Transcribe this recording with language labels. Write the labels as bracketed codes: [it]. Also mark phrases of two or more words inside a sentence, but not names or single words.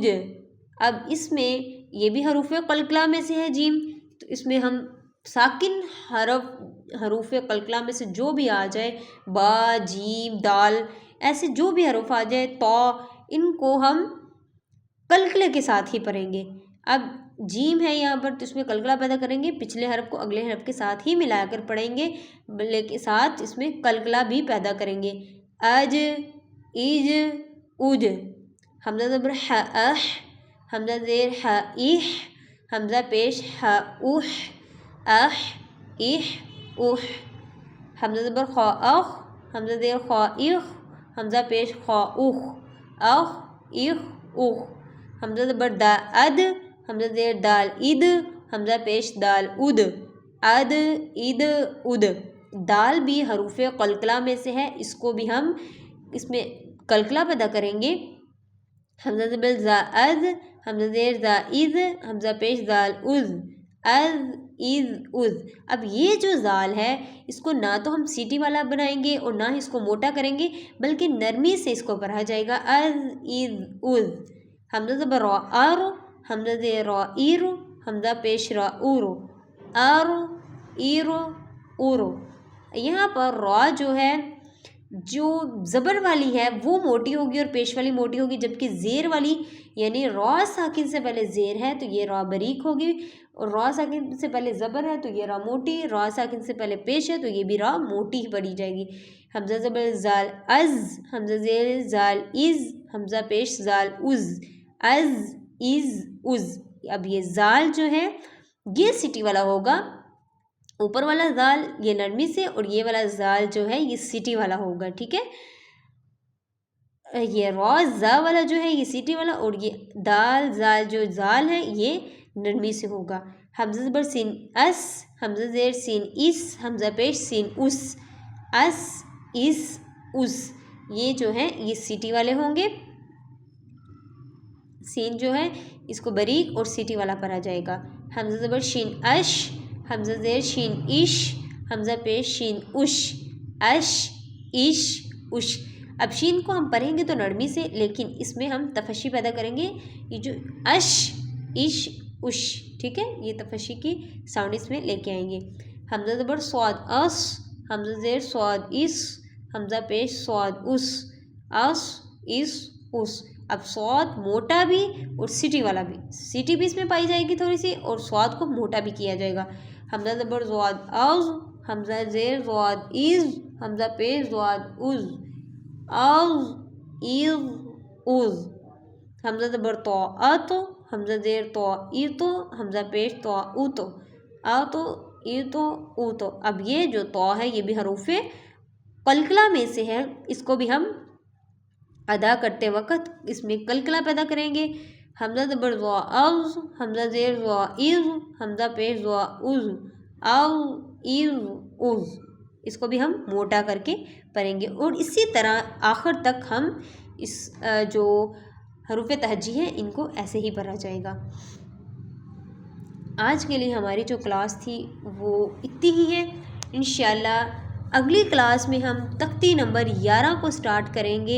[ur] اب اس میں یہ بھی حروف قلقلہ میں سے ہے جیم، تو اس میں ہم ساکن حروف قلقلہ میں سے جو بھی آ جائے، با جیم دال، ایسے جو بھی حروف آ جائے، تو ان کو ہم قلقلے کے ساتھ ہی پڑھیں گے۔ اب جیم ہے یہاں پر تو اس میں قلقلہ پیدا کریں گے، پچھلے حرف کو اگلے حرف کے ساتھ ہی ملا کر پڑھیں گے، بلکہ ساتھ اس میں قلقلہ بھی پیدا کریں گے۔ اج ایج اوج۔ حمزہ زبر ح اح، حمزہ زیر ح ایح، حمزہ پیش ح اوح، اح ایح اوح۔ حمزہ زبر خا اخ، حمزہ زیر خا ایخ، حمزہ پیش خا اوخ، اخ ایخ اوخ۔ حمزہ زبر دا اد، حمزہ زیر دال اد، حمزہ پیش دال اد، اد اد اد۔ دال بھی حروف قلقلہ میں سے ہے، اس کو بھی ہم اس میں قلقلہ پیدا کریں گے۔ حمزہ زبر زا از، حمزہ زیر زا از، حمزہ پیش زال از، از از از۔ اب یہ جو زال ہے اس کو نہ تو ہم سیٹی والا بنائیں گے اور نہ ہی اس کو موٹا کریں گے، بلکہ نرمی سے اس کو پڑھا جائے گا، از از از۔ حمزہ زبر را آرو، حمزہ زیر را ایرو، حمزہ پیش را اورو، آرو ایرو اورو۔ یہاں پر را جو ہے جو زبر والی ہے وہ موٹی ہوگی اور پیش والی موٹی ہوگی، جبکہ زیر والی یعنی را ساکن سے پہلے زیر ہے تو یہ را باریک ہوگی، اور را ساکن سے پہلے زبر ہے تو یہ را موٹی، را ساکن سے پہلے پیش ہے تو یہ بھی را موٹی ہی پڑھی جائے گی۔ حمزہ زبر زال از، حمزہ زیر زال از، حمزہ پیش زال از، از از از۔ اب یہ زال جو ہے یہ سیٹی والا ہوگا، اوپر والا زال یہ نرمی سے، اور یہ والا زال جو ہے یہ سیٹی والا ہوگا، ٹھیک ہے۔ یہ را زا والا جو ہے یہ سیٹی والا، اور یہ دال زال جو زال ہے یہ نرمی سے ہوگا۔ حمزہ زبر سین اس، حمزہ زیر سین اس، حمزہ پیش سین اس، اس اس اس۔ یہ جو ہے یہ سیٹی والے ہوں گے، سین جو ہے اس کو باریک اور سیٹی والا پڑھا جائے گا۔ حمزہ زبر شین اش، حمزہ زیر شین اش، حمزہ پیش شین اش، اش اش اش۔ اب شین کو ہم پڑھیں گے تو نرمی سے، لیکن اس میں ہم تفشی پیدا کریں گے، یہ جو اش اش اش، ٹھیک ہے، یہ تفشی کی ساؤنڈ اس میں لے کے آئیں گے۔ حمزہ زبر صاد اس، حمزہ زیر صاد اس، حمزہ پیش صاد اس، اس اس اس۔ اب صاد موٹا بھی اور سٹی والا بھی، سٹی بھی اس میں پائی جائے گی تھوڑی سی، اور صاد کو موٹا بھی کیا جائے گا۔ حمزہ زبر صاد از، حمزہ زیر صاد از، حمزہ پیش صاد از، از از از۔ حمزہ زبر طا ات، حمزہ زیر طا ایتو، حمزہ پیش طا اوتو، آتو ایتو اوتو۔ اب یہ جو طا ہے یہ بھی حروف قلقلہ میں سے ہے، اس کو بھی ہم ادا کرتے وقت اس میں قلقلہ پیدا کریں گے۔ حمزہ زبر ذا از، حمزہ زیر ذا از، حمزہ پیش ذا از، از از از۔ اس کو بھی ہم موٹا کر کے پڑھیں گے، اور اسی طرح آخر تک ہم اس جو حروف تہجی ہیں ان کو ایسے ہی پڑھا جائے گا۔ آج کے لیے ہماری جو کلاس تھی وہ اتنی ہی ہے۔ انشاءاللہ اگلی کلاس میں ہم تختی نمبر 11 کو سٹارٹ کریں گے۔